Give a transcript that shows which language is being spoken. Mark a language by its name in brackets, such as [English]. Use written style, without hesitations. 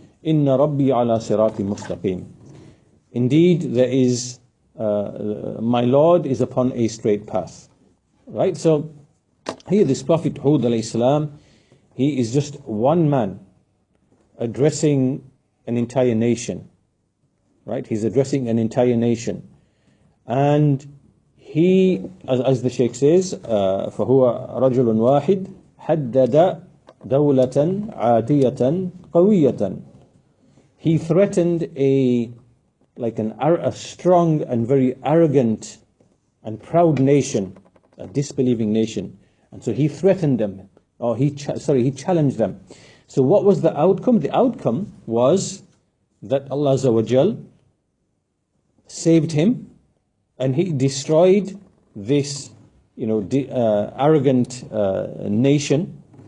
[Arabic] Inna Rabbi ala siratim mustaqim. [English] Indeed, there is my Lord is upon a straight path. Right? So here this Prophet Hud alayhi salam, he is just one man addressing an entire nation. Right? He's addressing an entire nation. And he, as the Sheikh says, [Arabic] فَهُوَ رَجُلٌ وَاحِدٌ حَدَّدَ دَوْلَةً عَاتِيَةً قَوِيَّةً. [English] he threatened a strong and very arrogant and proud nation, a disbelieving nation. And so he threatened them, or he challenged them. So what was the outcome? The outcome was that Allah Azza wa Jal saved him, and he destroyed this, arrogant nation.